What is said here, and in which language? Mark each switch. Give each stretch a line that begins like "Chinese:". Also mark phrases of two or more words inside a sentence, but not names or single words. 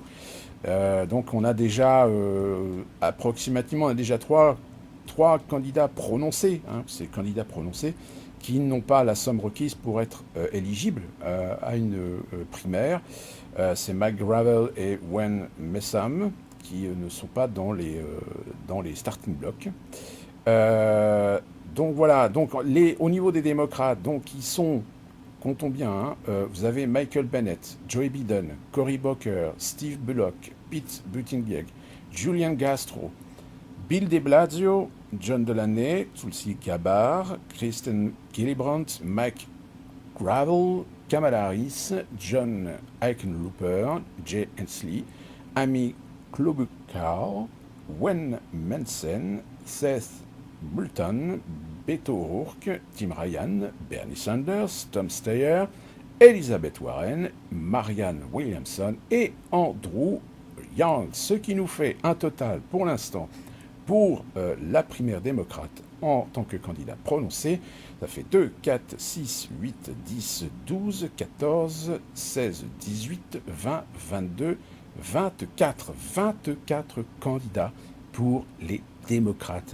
French: Donc on a déjà approximativement, on a déjà trois candidats prononcés, hein, ces candidats prononcés, qui n'ont pas la somme requise pour être éligibles à une primaire. C'est Mike Gravel et Wen Messam qui ne sont pas dans les starting blocks. Donc voilà, donc au niveau des démocrates, donc ils sont, comptons bien, hein, vous avez Michael Bennet, Joe Biden, Cory Booker, Steve Bullock, Pete Buttigieg, Julian Castro, Bill de Blasio, John Delaney, Tulsi Gabbard, Kristen Gillibrand, Mike Gravel, Kamala Harris, John Hickenlooper, Jay Inslee, Amy Klobuchar, Wen Mensen, Seth Moulton, Beto O'Rourke, Tim Ryan, Bernie Sanders, Tom Steyer, Elizabeth Warren, Marianne Williamson et Andrew Yang. Ce qui nous fait un total pour l'instant pour la primaire démocrate en tant que candidat prononcé. Ça fait 2, 4, 6, 8, 10, 12, 14, 16, 18, 20, 22, 24 candidats pour les démocrates.